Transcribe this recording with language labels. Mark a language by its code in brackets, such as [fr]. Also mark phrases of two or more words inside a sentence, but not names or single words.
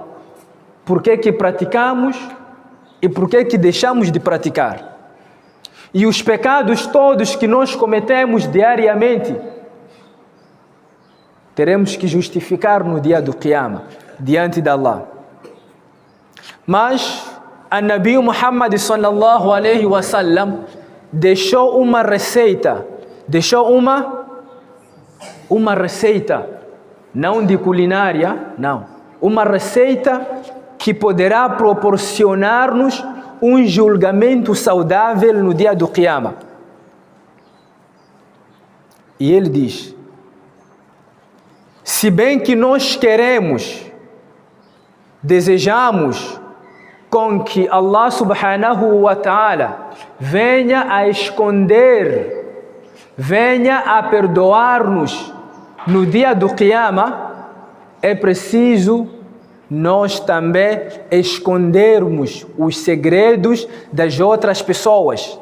[pt] Por que praticamos e por que deixamos de praticar? E os pecados todos que nós cometemos diariamente, teremos que justificar no dia do Qiyamah, diante de Allah. Mas a Nabi Muhammad [ar] صلى الله عليه وسلم [pt] deixou uma receita. Deixou uma receita, não de culinária, não. Uma receita que poderá proporcionar-nos um julgamento saudável no dia do Qiyamah. E ele diz: se bem que nós queremos, desejamos com que [ar] الله سبحانه وتعالى [pt] venha a esconder, venha a perdoar-nos no dia do Qiyamah, é preciso nós também escondermos os segredos das outras pessoas.